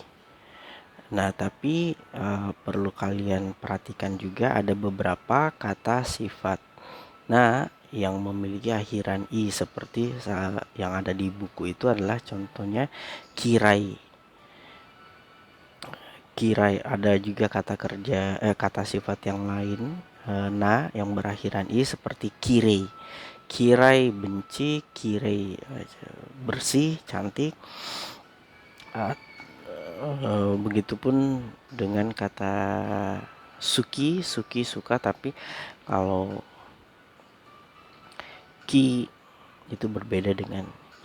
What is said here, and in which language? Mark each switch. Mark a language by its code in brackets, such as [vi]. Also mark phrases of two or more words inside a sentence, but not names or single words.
[id] Nah, tapi perlu kalian perhatikan juga ada beberapa kata sifat na yang memiliki akhiran i, seperti yang ada di buku itu adalah contohnya kirai. Kirai. Ada juga kata kerja kata sifat yang lain na yang berakhiran i seperti kirei. Kirai benci, kirei bersih, cantik. Begitupun dengan kata suki, suki suka, tapi kalau ki itu berbeda dengan i.